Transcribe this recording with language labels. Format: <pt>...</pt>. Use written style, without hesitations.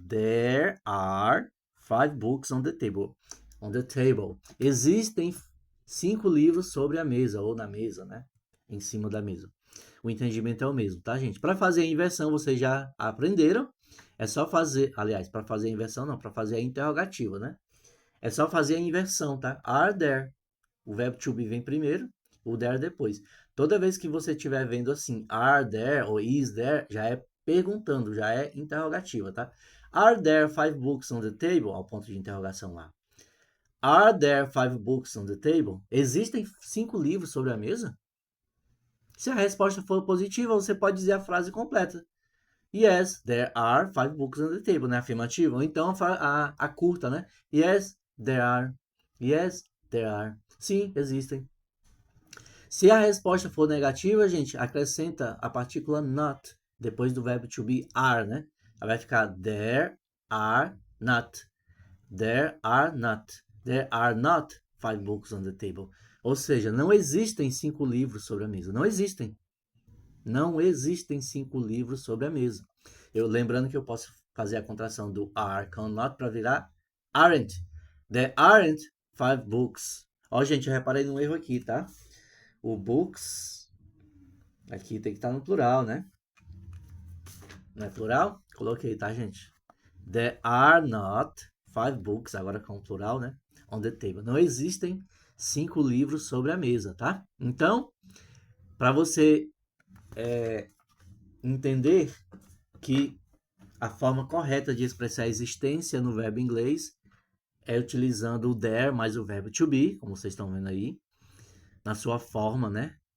<en>There are 5 books on the table. On the table.</en> <pt>Existem 5 livros sobre a mesa, ou na mesa, né? Em cima da mesa. O entendimento é o mesmo, tá, gente? Para fazer a inversão, vocês já aprenderam. É só fazer, aliás, para fazer a inversão não, para fazer a interrogativa, né? É só fazer a inversão, tá? Are there. O verbo to be vem primeiro, o there depois. Toda vez que você estiver vendo assim, are there ou is there, já é perguntando, já é interrogativa, tá?</pt> <en>Are there 5 books on the table?</en> <pt>Ao ponto de interrogação lá.</pt> <en>Are there 5 books on the table?</en> <pt>Existem 5 livros sobre a mesa? Se a resposta for positiva, você pode dizer a frase completa.</pt> <en>Yes, there are 5 books on the table, né?</en> <pt>Afirmativa. Ou então a curta, né?</pt> <en>Yes, there are. Yes, there are.</en> <pt>Sim, existem. Se a resposta for negativa, gente, acrescenta a partícula not depois do verbo to be are, né? Aí vai ficar there are not.</pt> <en>There are not. There are not 5 books on the table.</en> <pt>Ou seja, não existem 5 livros sobre a mesa. Não existem. Não existem 5 livros sobre a mesa. Lembrando que eu posso fazer a contração do are com not para virar aren't.</pt> <en>There aren't 5 books.</en> <pt>Ó, gente, eu reparei num erro aqui, tá? O books aqui tem que estar no plural, né? Não é plural? Coloquei, tá, gente?</pt> <en>There are not 5 books,</en> <pt>agora com plural, né?</pt> <en>On the table.</en> <pt>Não existem 5 livros sobre a mesa, tá? Então, para você entender que a forma correta de expressar a existência no verbo inglês é utilizando o there mais o verbo to be, como vocês estão vendo aí, na sua forma, né?</pt>